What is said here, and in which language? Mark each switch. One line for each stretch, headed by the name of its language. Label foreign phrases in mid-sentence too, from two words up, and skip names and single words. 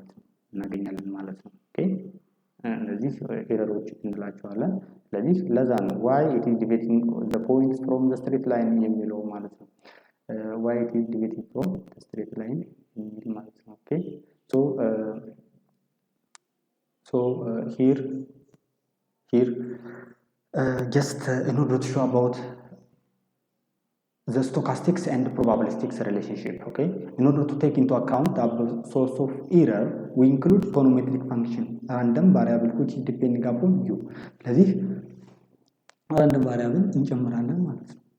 Amharic: ማለት ነው። ኦኬ እነዚህ ኤረሮች እንላቸዋለን። ስለዚህ ለዛ ነው
English: why it is deviating the points from the straight line
Amharic: የሚለው ማለት ነው።
English: why it is deviating from the straight line
Amharic: የሚል ማለት ነው። ኦኬ
English: so here just in order to show about the stochastics and probabilistics relationship. Okay, in order to take into account the source of error, we include econometric function, random variable which is depending upon u.
Amharic: ስለዚህ
English: random variable
Amharic: እንጨምራለን ማለት ነው።